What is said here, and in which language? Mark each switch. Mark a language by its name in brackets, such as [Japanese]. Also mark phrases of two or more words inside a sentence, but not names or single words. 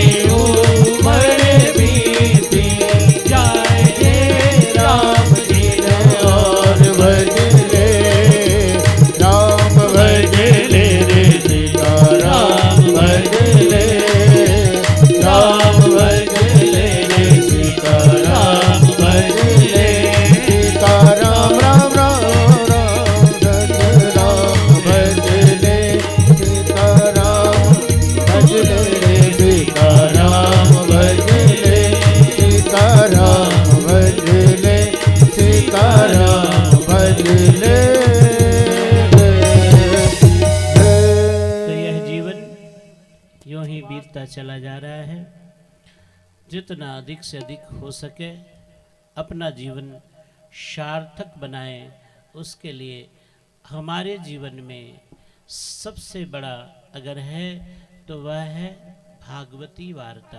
[Hindi] उमर बीती जाए रे राम जी ने और भज ले राम भज ले रे सीता राम भज ले राम भज ले रे सीता राम भज ले सीता राम राम राम राम भज ले सीता राम भज ले सीता राम भज ले सीता राम भज ले सीता राम भज ले तो यह जीवन यूं ही बीतता चला जा रहा है। जितना अधिक से अधिक हो सके अपना जीवन सार्थक बनाएं, उसके लिए हमारे जीवन में सबसे बड़ा अगर है तो वह है भागवती वार्ता।